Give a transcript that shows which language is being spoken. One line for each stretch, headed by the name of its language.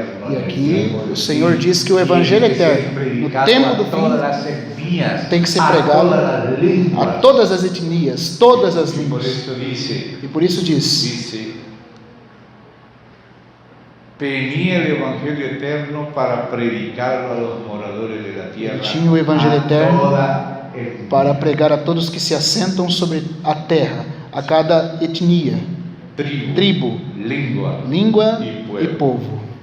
Portuguese: E aqui o Senhor diz que o Evangelho eterno, no tempo do fim, tem que ser pregado a todas as etnias, todas as línguas. E por isso diz:
Spanish: Tenía el Evangelio eterno para predicarlo a los moradores de la tierra.
Portuguese: Tinha o Evangelho eterno para pregar a todos que se assentam sobre a terra, a cada etnia, tribo, língua e povo.